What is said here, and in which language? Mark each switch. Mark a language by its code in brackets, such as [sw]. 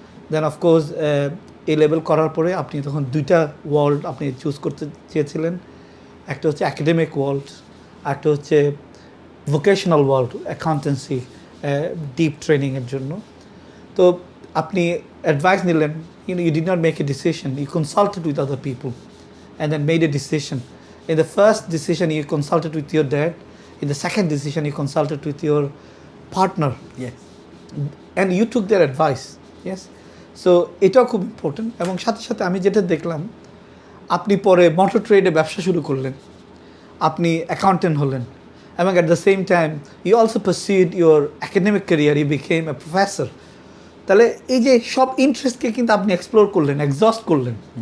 [bn] দেন of course এ level করার পরে আপনি তখন দুইটা ওয়ার্ল্ড আপনি চুজ করতে চেয়েছিলেন, একটা হচ্ছে অ্যাকাডেমিক ওয়ার্ল্ড, একটা হচ্ছে ভোকেশনাল ওয়ার্ল্ড, অ্যাকাউন্টেন্সি ডিপ ট্রেনিংয়ের জন্য। তো আপনি অ্যাডভাইস নিলেন, [en] you did not make a decision, you consulted with other people and then made a decision. In the first decision you consulted with your dad, in the second decision you consulted with your partner Yes. and you took their advice. Yes. [bn] So এটাও খুব important এবং সাথে সাথে আমি যেটা দেখলাম আপনি পরে মোটর ট্রেডে ব্যবসা শুরু করলেন, আপনি অ্যাকাউন্টেন্ট হলেন এবং [en] At the same time you also pursued your academic career, you became a professor. [bn] তাহলে এই যে সব ইন্টারেস্টকে কিন্তু আপনি এক্সপ্লোর করলেন, এক্সস্ট করলেন।